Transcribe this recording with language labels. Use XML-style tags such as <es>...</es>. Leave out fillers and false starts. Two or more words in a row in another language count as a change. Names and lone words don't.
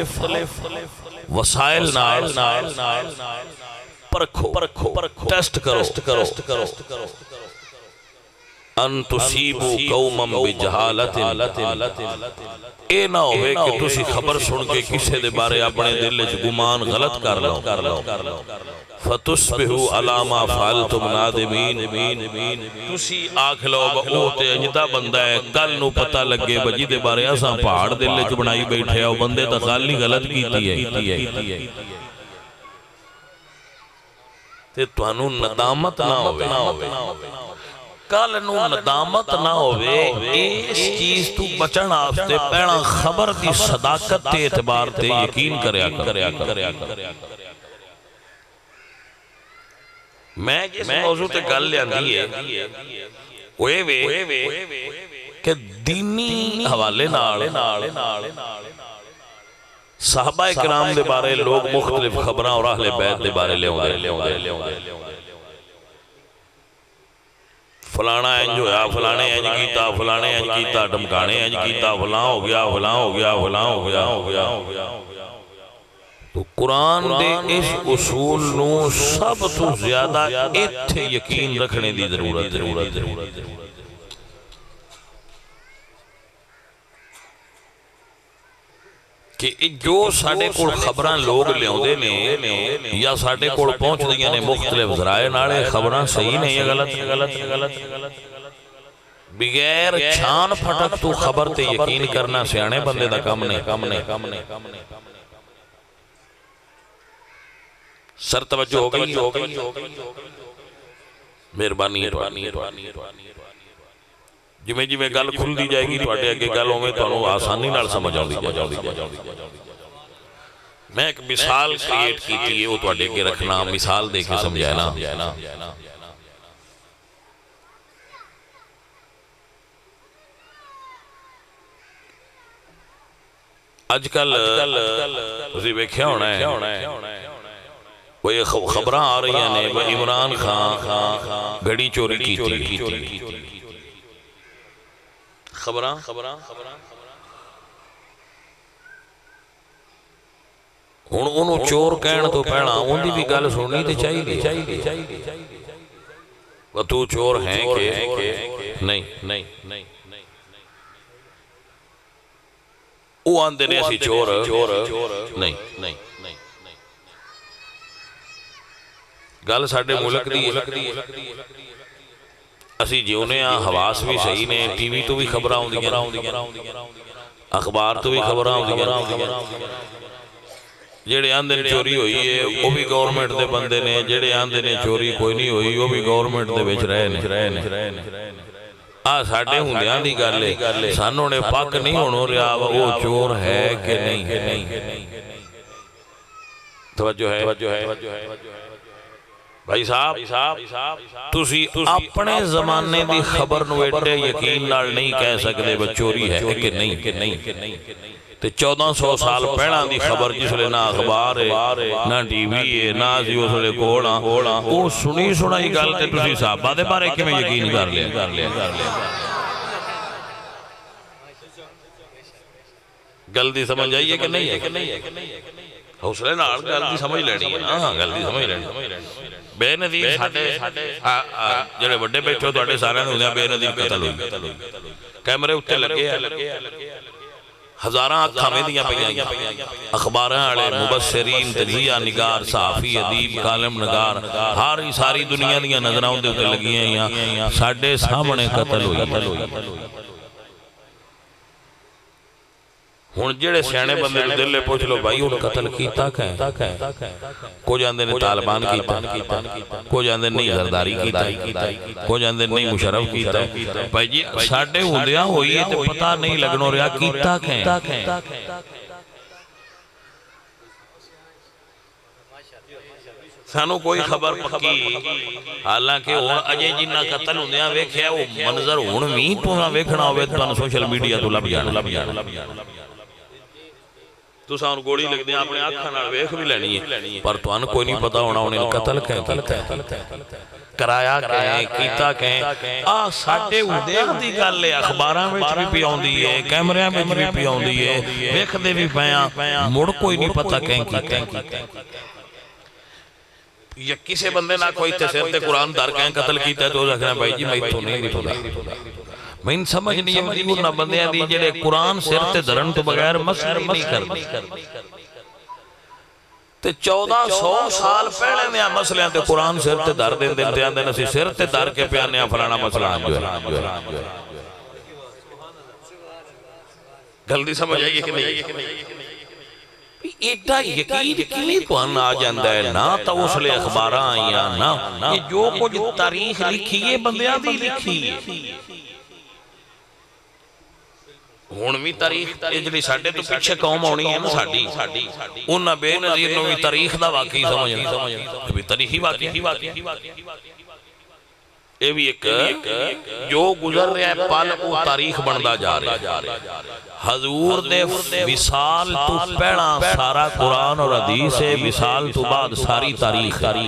<pa>وسائل نال پرکھو ٹیسٹ کرو</pa> <ar>ان تصیبوا قوما بجہالت</ar> <pa>اے نہ ہوئے کہ تسی خبر سن کے کسے دے بارے اپنے دل وچ گمان غلط کر لو</pa> <ar>فتصبحوا علی ما فعلتم نادمین</ar> <pa>تسی آکھ لو او تے اجدا بندہ ہے کل نو پتہ لگے بجی دے بارے اساں پہاڑ دل وچ بنائی بیٹھے او بندے تے گل نہیں غلط کیتی ہے تے تانوں ندامت نہ ہوے کل نو ندامت نہ ہوئے اس چیز تو بچن آفتے پہلا خبر دی صداقت تے اعتبار تے یقین کریا میں جس موضوع تے گل لیاندی ہے وے کہ دینی حوالے نال صحابہ کرام دے بارے لوگ مختلف خبراں اور اہل بیت دے بارے لے فلانا انج ہویا فلانے انج کیتا ڈمکانے انج کیتا فلاں ہو گیا تو قرآن دے اس اصول نو سب تو زیادہ ایتھے یقین رکھنے دی ضرورت کہ جو ساڑے کول خبراں لوگ لے ہوندے نے یا ساڑے کول پہنچ دیاں نے مختلف ذرائع نالے خبراں صحیح نہیں ہے غلط بغیر چھان پھٹک تو خبر تے یقین کرنا سیانے بندے دا کم نہیں سر توجہ ہو گئی مہربانی جویں جویں گل کھل دی جائے گی تواڈے اگے گل ہووے تانوں آسانی نال سمجھ آوندی میں ایک مثال کریٹ کیتی ہے وہ تواڈے اگے رکھنا مثال دے کے سمجھانا اج کل تسی ویکھیا ہونا ہے وہ یہ خبراں آ رہی ہیں وہ عمران خان گھڑی چوری کیتی خبراں ہن انہوں چور کہن تو پہلا ان دی بھی گل سننی تے چاہیے وہ تو چور ہیں کہ نہیں وہ آندے نے اسی چور نہیں گل ساڈے ملک دی اسی جیونے ہاں حواس بھی صحیح نے ٹی وی تو بھی خبراں ہوندیاں اخبار تو بھی خبراں ہوندیاں جڑے آندے نے چوری ہوئی ہے وہ بھی گورنمنٹ دے بندے نے جڑے آندے نے چوری کوئی نہیں ہوئی وہ بھی گورنمنٹ دے وچ رہے نے ساڈے ہوندیاں دی گل ہے سانوں نے پک نہیں ہونو رہا وہ چور ہے کہ نہیں توجہ ہے بھائی صاحب تسی اپنے زمانے دی خبر نو ایڈے یقین نال نہیں کہہ سکتے وہ چوری ہے کہ نہیں تے 1400 سال پہلا دی خبر جس لئے نہ اخبار ہے نہ ٹی وی ہے نہ سی اس لئے کوڑا وہ سنی سنائی گل تے تسی صحابہ دے بارے کہ میں یقین کر لیا گل دی سمجھ آئیے کہ نہیں ہے حوصلے نال گل دی سمجھ لینی ہے ہاں گل دی سمجھ لینی بے نظیر جڑے بڑے بیٹھے تواڈے سارے ہوندے بے نظیر قتل ہوئی کیمرے اوتے لگے ہزاراں اکھاں ویندیاں پیاں اخباراں والے مبصرین تجزیہ نگار صحافی ادیب کالم نگار ساری دنیا دیاں نظراں اون دے اوتے لگیاں ہیں ساڈے سامنے قتل ہوئی ہن جڑے سیانے بندے نوں دل پوچھ لو بھائی ہن قتل کیتا کہ کو جاندے نے طالبان کیتا کو جاندے نہیں زرداری کیتا کو جاندے نہیں مشرف کیتا بھائی جی ساڈے ہوندیاں ہوئی تے پتہ نہیں لگنو رہیا کیتا کہ سانو کوئی خبر پکی حالانکہ ہن اجے جنہ قتل ہوندیاں ویکھیا او منظر ہن وی تساں ویکھنا ہوے تانوں سوشل میڈیا تو لب جانا تساں ہن گولی لگدے اپنے اکھاں نال ویکھ بھی لینی ہے پر تانوں کوئی نہیں پتہ ہونا انہیں قتل کرایا کہ کیتا کہ ساڈے ہوندیاں دی گل ہے اخباراں وچ بھی پئی آوندی ہے کیمریاں وچ بھی پئی آوندی ہے ویکھدے بھی پیاں مڑ کوئی نہیں پتہ کیتا یا کسی بندے نہ کوئی سر تے قرآن دار کہیں قتل کیتا ہے تو رکھنا بھائی جی میں تو نہیں پتا</pa> <ur>میں سمجھ نہیں آتی</ur> <pa>انہاں بندیاں دی جڑے قرآن سر تے دھرن تو بغیر مسئلے نہیں کرتے تے 1400 سال پہلے نے مسئلے تے قرآن سر تے دھر دین تے آندے نسی سر تے دھر کے پیانے فلانا مسئلہ جو ہے گل سمجھ آئی ہے کہ نہیں ایڈا یقین کیویں تہن آ جاندا ہے نا تو اس لیے اخباراں آئیاں نا یہ جو کچھ تاریخ لکھی ہے بندیاں دی لکھی ہے ہن بھی تاریخ جڑی ساڈے تو پیچھے قوم آنی ہے نا ساڈی انہاں بے نظیر نوں بھی تاریخ دا واقعی سمجھنا بھی تاریخی واقعی</pa> <ur>یہ بھی ایک جو گزر رہا ہے پل وہ تاریخ بندا جا رہا ہے</ur> <pa>حضور دے وصال تو پہلا سارا قرآن اور حدیث ہے وصال تو بعد ساری تاریخ</pa>